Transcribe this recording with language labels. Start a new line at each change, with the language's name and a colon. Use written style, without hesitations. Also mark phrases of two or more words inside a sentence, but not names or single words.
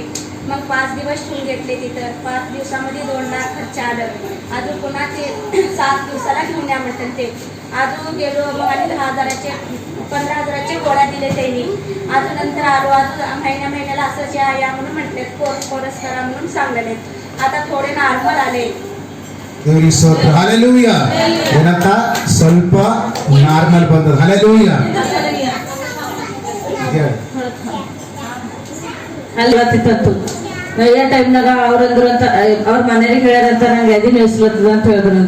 Marathi: मग 5 दिवस ठेवून घेतले तिथं. 5 दिवसामध्ये 2 लाख खर्च आलं. अजून पुन्हा ते 7 दिवसाला घेऊन या म्हटलं ते. अजून गेलो मग आणि 15,000चे गोळ्या दिले त्यांनी. अजून नंतर आलो अजून महिन्याला असंच या म्हणून म्हटले कोर्स करा म्हणून सांगले. आता थोडे नॉर्मल आले.
Kannada: ದೇವರಿಗೆ ಸ್ತೋತ್ರ ಹಲ್ಲೆಲೂಯಾ ಏನಂತ ಸ್ವಲ್ಪ ನಾರ್ಮಲ್ ಬಂದದ ಹಲ್ಲೆಲೂಯಾ ಅಲ್ಲಿ ಬರ್ತಿತ್ತು ನೈಯ ಟೈಮ್ನಾಗ ಅವ್ರಂದ್ರು ಅಂತ ಅವ್ರ ಮನೆಯವ್ರಿಗೆ ಹೇಳ್ಯಾರಂತ ನಂಗೆ ಎದಿನ ಎಸ್ಲತ್ತದ ಅಂತ ಹೇಳಿದ್ರಂತ.